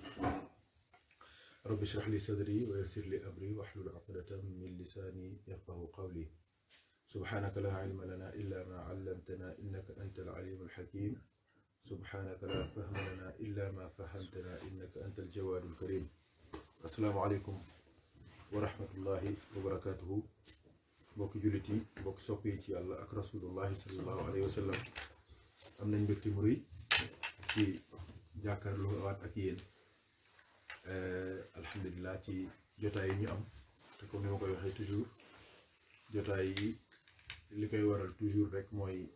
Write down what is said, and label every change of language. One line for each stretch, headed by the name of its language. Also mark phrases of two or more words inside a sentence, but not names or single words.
Arabic: رب اشرح لي صدري ويسر لي أمري واحلل عقدة من لساني يفقهوا قولي. سبحانك لا علم لنا إلا ما علمتنا إنك أنت العليم الحكيم. سبحانك لا فهم لنا إلا ما فهمتنا إنك أنت الجواد الكريم. السلام عليكم ورحمة الله وبركاته.
Wolof: mbokki jullit yi mbokki sopp yi ci yàlla ak
Arabic: رسول الله صلى الله عليه وسلم
Wolof: am nañ mbégte mu rëy ci jàkkaarloo waat ak yéen alhamdulilah ci jotaay yi ñu am te comme ni ma koy waxee toujours jotaay yi li koy waral toujours rek mooy